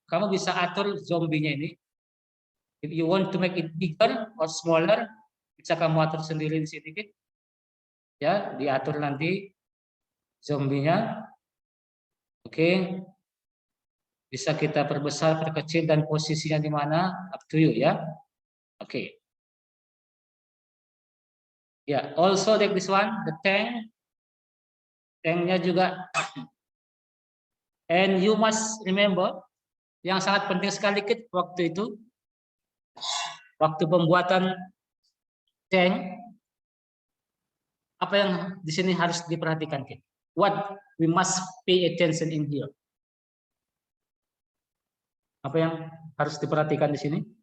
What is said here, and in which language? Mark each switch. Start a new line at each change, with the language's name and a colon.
Indonesian: Kamu bisa atur zombinya ini.
English: If you want to make it bigger or smaller,
Indonesian: bisa kamu atur sendiri di sini, ya, diatur nanti zombinya. Oke, bisa kita perbesar, perkecil, dan posisinya di mana,
English: up to you
Indonesian: ya. Oke,
English: Ya, also like this one, the tank.
Indonesian: Tanknya juga.
English: And you must remember,
Indonesian: yang sangat penting sekali waktu itu, waktu pembuatan tank, apa yang di sini harus diperhatikan, Kit?
English: What we must pay attention in here?
Indonesian: Apa yang harus diperhatikan di sini?